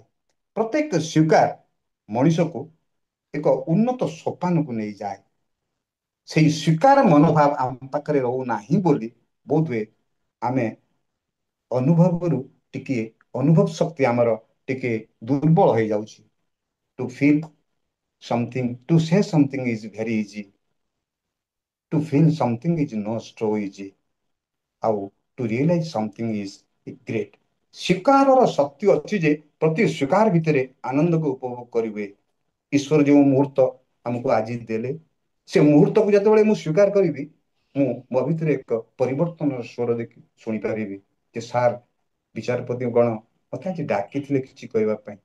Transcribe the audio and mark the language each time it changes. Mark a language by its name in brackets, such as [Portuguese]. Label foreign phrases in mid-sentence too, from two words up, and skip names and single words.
[Odia] ପ୍ରତ୍ୟେକ ସ୍ୱୀକାର ମଣିଷକୁ ଏକ ଉନ୍ନତ ସୋପାନକୁ ନେଇଯାଏ। ସେଇ ସ୍ୱୀକାର ମନୋଭାବ ଆମ ପାଖରେ ରହୁନାହିଁ ବୋଲି ବୋଧହୁଏ ଆମେ ଅନୁଭବରୁ ଟିକେ ଅନୁଭବ ଶକ୍ତି ଆମର ଟିକେ ଦୁର୍ବଳ ହେଇଯାଉଛି। [English] To feel something, to say something is very easy. To feel something is not so easy. [Odia] ଆଉ [English] to realize something is great. [Odia] ସ୍ୱୀକାରର ଶକ୍ତି ଅଛି ଯେ ପ୍ରତି ସ୍ୱୀକାର ଭିତରେ ଆନନ୍ଦକୁ ଉପଭୋଗ କରିହୁଏ। ଈଶ୍ୱର ଯେଉଁ ମୁହୂର୍ତ୍ତ ଆମକୁ ଆଜି ଦେଲେ, ସେ ମୁହୂର୍ତ୍ତକୁ ଯେତେବେଳେ ମୁଁ ସ୍ୱୀକାର କରିବି, ମୁଁ ମୋ ଭିତରେ ଏକ ପରିବର୍ତ୍ତନର ସ୍ୱର ଦେଖି ଶୁଣିପାରିବି ଯେ ସାର୍ ବିଚାରପତି ଗଣ ମତେ ଆଜି ଡାକିଥିଲେ କିଛି କହିବା ପାଇଁ।